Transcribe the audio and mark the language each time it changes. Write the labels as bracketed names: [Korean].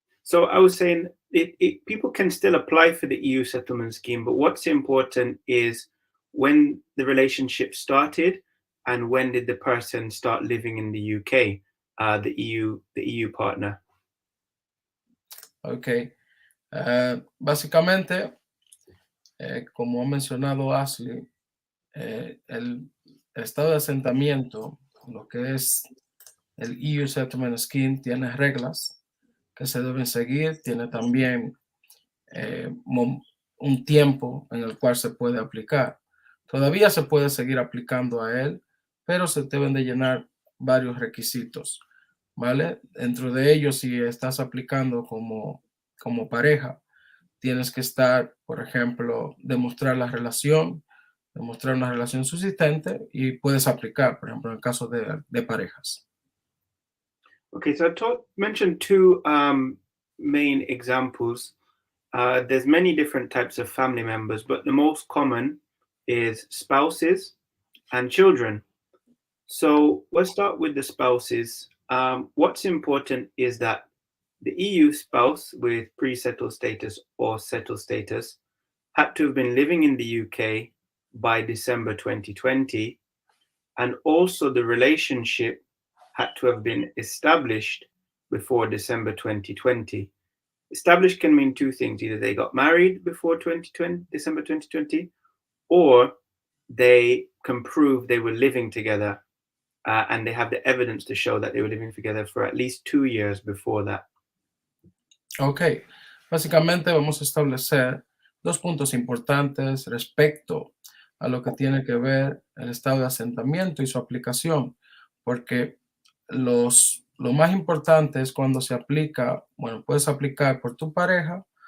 [English] So I was saying people can still apply for the EU settlement scheme, but what's important is when the relationship started and when did the person start living in the UK, the EU partner. Okay. [Spanish] Básicamente, como ha mencionado Ashley, el estado de asentamiento, lo que es el EU Settlement Scheme, tiene reglas que se deben seguir, tiene también un tiempo en el cual se puede aplicar. Todavía se puede seguir aplicando a él, pero se deben de llenar varios requisitos, ¿vale? Dentro de ellos, si estás aplicando como pareja, tienes que estar, por ejemplo, demostrar una relación subsistente y puedes aplicar, por ejemplo, en el caso de parejas. [English] Okay, so I mentioned two main examples. There's many different types of family members, but the most common is spouses and children. So let's start with the spouses. What's important is that the EU spouse with pre-settled status or settled status had to have been living in the UK by December 2020, and also the relationship had to have been established before December 2020. Established can mean two things. Either they got married before December 2020, or they can prove they were living together and they have the evidence to show that they were living together for at least 2 years before that. [Spanish] Ok, básicamente vamos a establecer dos puntos importantes respecto a lo que tiene que ver el estado de asentamiento y su aplicación, porque lo más importante es cuando se aplica, bueno, puedes aplicar por tu pareja